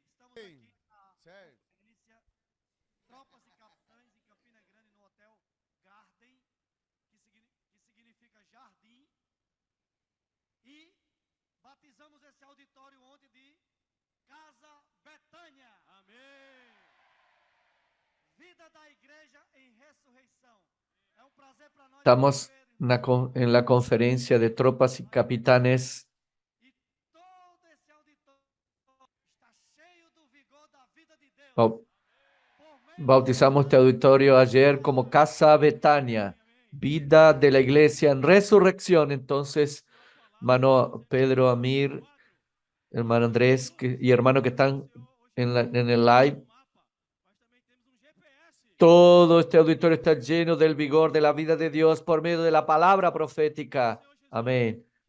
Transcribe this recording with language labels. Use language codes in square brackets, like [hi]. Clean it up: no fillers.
[pt] Estamos aqui na conferência Tropas e Capitães em Campina Grande, no Hotel Garden, que significa jardim. E batizamos esse auditório ontem de Casa Betânia. Amém. Vida da Igreja em Ressurreição. É prazer para nós. [es] Estamos en la conferencia de tropas y capitanes. [pt] E todo esse auditório está cheio do vigor da vida de Deus. Oh, Por [es] Bautizamos este auditorio ayer como Casa Betania, vida de la iglesia en resurrección. Entonces, hermano Pedro, Amir, hermano Andrés y hermano que están en el live, todo este auditorio está lleno del vigor de la vida de Dios por medio de la palabra profética. Amén.